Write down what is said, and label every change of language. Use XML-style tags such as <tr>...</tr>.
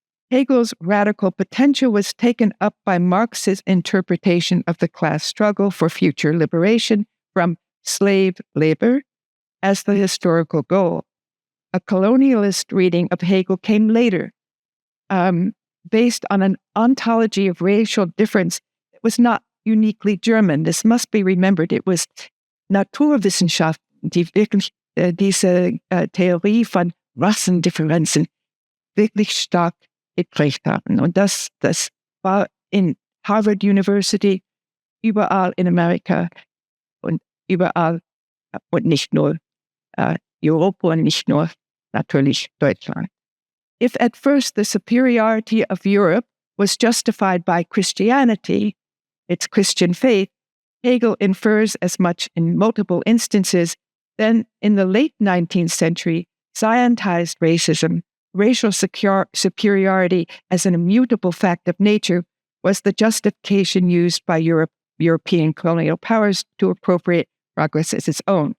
<en>Hegel's radical potential was taken up by Marx's interpretation of the class struggle for future liberation from slave labor as the historical goal. A colonialist reading of Hegel came later, based on an ontology of racial difference that was not uniquely German. This must be remembered. It was</en> <de>Naturwissenschaft, die wirklich diese Theorie von Rassendifferenzen wirklich stark geprägt haben. Und das war in Harvard University, überall in Amerika und überall und nicht nur Europa und nicht nur natürlich Deutschland.</de> <en>If at first the superiority of Europe was justified by Christianity, its Christian faith, Hegel infers as much in multiple instances. Then in the late 19th century, scientized racism, racial superiority as an immutable fact of nature, was the justification used by European colonial powers to appropriate progress as its own.</en>